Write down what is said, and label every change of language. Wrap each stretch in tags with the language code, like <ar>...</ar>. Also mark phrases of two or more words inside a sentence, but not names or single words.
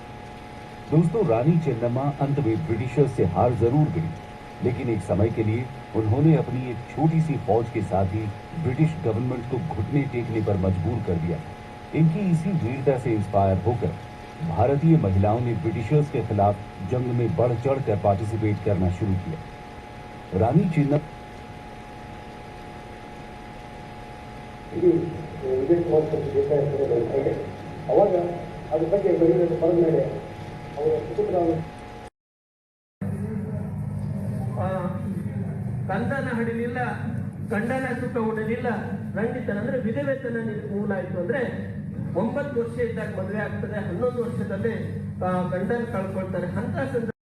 <hi>दोस्तों, रानी चेन्नम्मा अंत में ब्रिटिशर्स से हार जरूर गई, लेकिन एक समय के लिए उन्होंने अपनी एक छोटी सी फौज के साथ ही</hi> <en>British government</en> <hi>को घुटने टेकने पर मजबूर कर दिया। इनकी इसी वीरता से इंस्पायर होकर भारतीय महिलाओं ने ब्रिटिशर्स के खिलाफ जंग में बढ़ चढ़ कर पार्टिसिपेट करना शुरू किया। रानी चेन्नम्मा</hi> <kn>ಅವಾಗ ಅದ್ರ ಬಗ್ಗೆ ಬರೀಬೇಕು ಬರೆದ ಮೇಲೆ ಅವರ ಕುಟುಂಬದವರು ಕಂದನ ಹಡಿಲಿಲ್ಲ, ಗಂಡನ ಸುಖ ಉಡಲಿಲ್ಲ, ರಂಡಿತನ ಅಂದ್ರೆ ವಿಧವೆತನ ಮೂಲ ಆಯ್ತು ಅಂದ್ರೆ 9 ವರ್ಷ ಇದ್ದಾಗ ಮದುವೆ ಆಗ್ತದೆ, 11 ವರ್ಷದಲ್ಲೇ ಗಂಡನ ಕಳ್ಕೊಳ್ತಾರೆ ಅಂತ ಸಂದರ್ಭ.</kn>